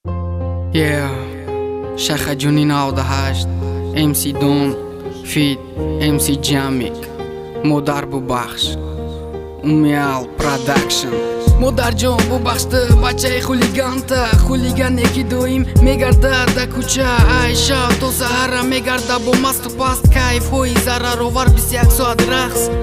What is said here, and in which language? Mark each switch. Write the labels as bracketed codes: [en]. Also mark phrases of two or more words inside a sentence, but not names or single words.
[tg] Yeah. Шахаҷуни навдаҳашт, М С Дон, фит, М С Ҷамик, Модар бубахш, Умиал Продакшн. Модарҷон, бубахш ты бачаи хулиганта, хулигане ки доим мегарда да куча, ай шаб то саҳара мегарда бо масту паст, кайфҳои зараровар бисту як соат рақс.